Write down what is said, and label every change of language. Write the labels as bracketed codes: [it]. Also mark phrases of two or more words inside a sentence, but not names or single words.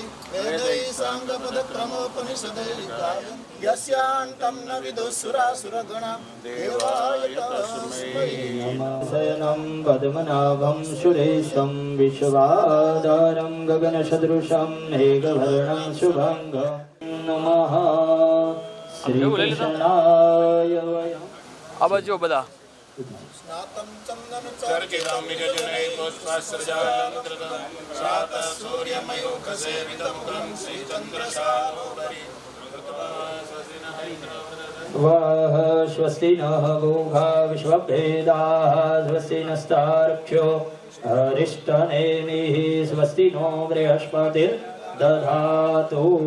[sa] वेदैः साङ्गपदक्रमोपनिषदै यस्यान्तं न विदुःसुरासुरगणा देवाय तस्मै शयनं पद्मनाभं सुरेशं विश्वाधारं गगनसदृशं मेघवर्णं शुभङ्गं नमः श्रीकृष्णाय वयम् [gu] આ બાજુ બધા [sa] स्नातं चन्दन चर्चितं निजजनै पुष्पस्रजालङ्कृतं शातः सूर्यमयूखसेवितमुखं श्रीचन्द्रशालोदरि वाह स्वस्ति नः गोघा विश्वभेदाः स्वस्ति नस्तार्क्ष्यो अरिष्टनेमिः स्वस्ति नो बृहस्पतिर्दधातु